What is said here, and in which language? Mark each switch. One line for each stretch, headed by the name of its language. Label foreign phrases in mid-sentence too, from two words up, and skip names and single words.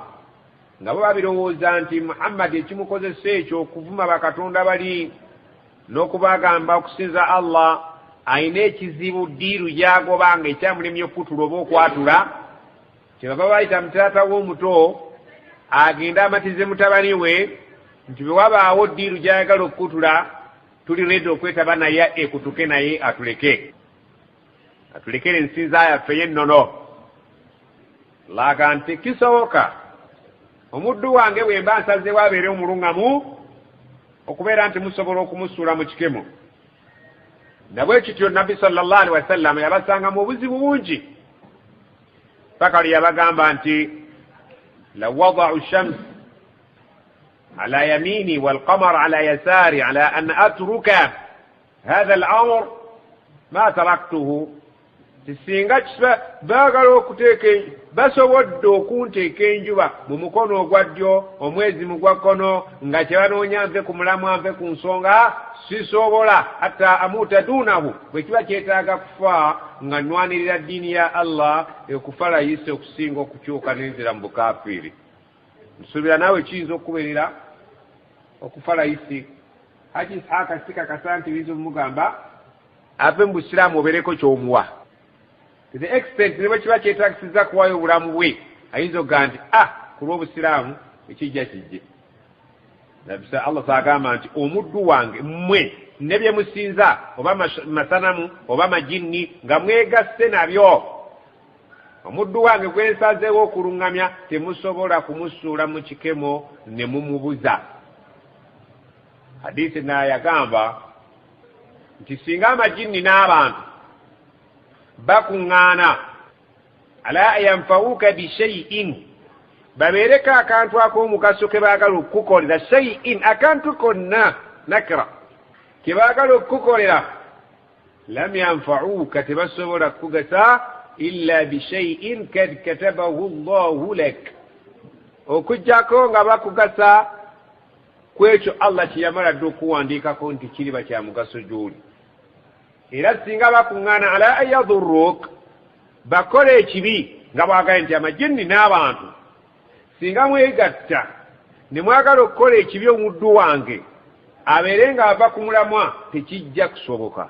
Ganda: nga bo babirowooza nti Muhammad ekimukozesa ekyo okuvuma bakatonda bali n'okubagamba okusinza Allah, ayina ekizibu ddiiru gy'agobanga ekyamulemye okutula oba okwatula, kyebaba bayita mutaata w'omuto agenda amatize mutabani we nti bwe wabaawo ddiiru gy'ayagala okutula, tuli reddi okwetaba naye ekutuke naye atulekere ensinza yaffe y'ennono. Laga nti kisoboka omuddu wange bwe mba nsazeewo abeere omuluŋŋamu, okubeera nti musobola okumusuula mu kikemo. Nabwe kityo Nabbi
Arabic: صلى الله عليه وسلم
Ganda: yabasanga mu buzibu bungi, paka lwe yabagamba nti
Arabic: لو وضعوا الشمس على يميني والقمر على يساري على أن أترك هذا الأمر ما تركته.
Ganda: Singa baagala okuteeka, basobodde okunteeka enjuba mu mukono ogwa ddyo, omwezi mu gwa kkono, nga kyebanoonya nve ku mulamwa nve ku nsonga, sisobola
Arabic: حتى أموت دونه,
Ganda: bwe kiba kyetaaga kufa nga nnwanirira ddiini ya Allah, okufa layisi okusinga okukyuka n'enzira mu bukaafiiri. Nsuubira naawe kiyinza okukubeerera okufa layisi. Haji Ishaaka sikakasa nti bizo mugamba ave mu Busiraamu obeereko ky'omuwa.
English: To the extent
Ganda: ne bwe kiba kyetaagisiza kuwaayo obulamu bwe, ayinza okugaa nti ku lw'Obusiraamu ekijja kijje. Nabisa Allah saagamba nti omuddu wange mmwe ne bye musinza, oba masanamu oba majinni, nga mwegasse nabyo, omuddu wange gwe nsazeewo okuluŋŋamya, temusobola kumusuula mu kikemo ne mumubuza. Hadiisi naye yagamba nti singa amajinni n'abantu bakuŋŋaana
Arabic: على أن ينفعوك بشيء,
Ganda: babeereko akantu ak'omugaso ke baagala okukukolera, shay'in, akantu konna nakira ke baagala okukukolera,
Arabic: لم ينفعوك,
Ganda: tebasobola kukugasa
Arabic: إلا بشيء قد كتبه الله لك
Ganda: okujjako nga bakugasa kwekyo Allah kiyamala dde okuwandiikako nti kiriba kya mugaso gy'oli. Era singa bakuŋŋaana
Arabic: على أن يضروك
Ganda: bakola ekibi nga bwagaye nti amajinni n'abantu singa mwegatta ne mwagala okukola ekibi omuddu wange abeere nga ava ku mulamwa tekijja kusoboka.